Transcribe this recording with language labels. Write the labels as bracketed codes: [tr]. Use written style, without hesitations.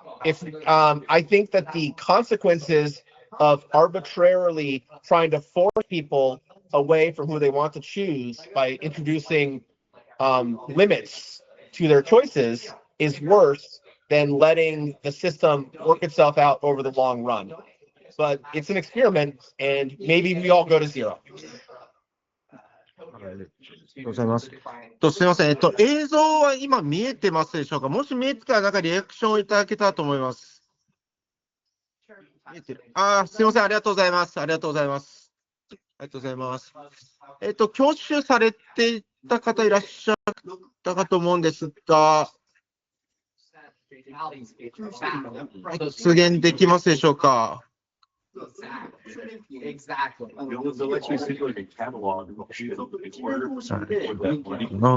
[en] I think that the consequences of arbitrarily trying to force people away from who they want to choose by introducing limits to their choices is worse than letting the system work itself out over the long run. But it's an experiment, and maybe we all go to 0. [ja] ありがとうございます。すみません。映像は今見えてますでしょうか。もし見えてたら、なんかリアクションをいただけたらと思います。見えてる。すみません。ありがとうございます。ありがとうございます。ありがとうございます。挙手されていた方いらっしゃったかと思うんですが、発言できますでしょうか。 [en] Exactly. They'll let you see like a catalog of its words.